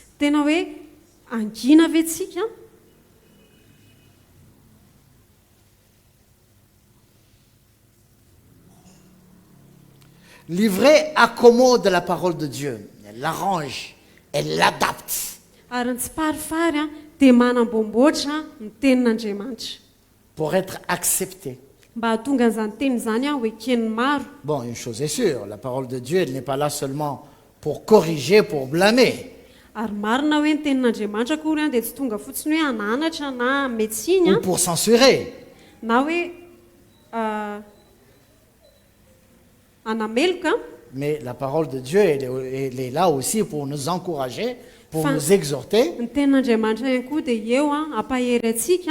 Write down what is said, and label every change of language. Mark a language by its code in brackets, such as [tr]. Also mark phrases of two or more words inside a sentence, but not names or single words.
[mg] Tena hoe angina ve tsika. [fr] L'ivraie accommode la parole de Dieu. Elle l'arrange, elle l'adapte [mg] Ary ny tsy parifary dia manamboamboatra ny tenin'Andriamanitra [fr] pour être acceptée. [mg] mba hahatonga an'izany teny zany hoe eken'ny maro. [fr] Bon, une chose est sûre, la parole de Dieu, elle n'est pas là seulement pour corriger, pour blâmer, [mg] Ary marina hoe ny tenin'Andriamanitra kory dia tsy tonga fotsiny hoe ananatra na metsiny [fr] ou pour censurer. [mg] na hoe anameloka. [fr] Mais la parole de Dieu, elle est là aussi pour nous encourager, pour Fin- nous exhorter, [mg] Ny tenin'Andriamanitra ihany koa dia eo ampahery atsika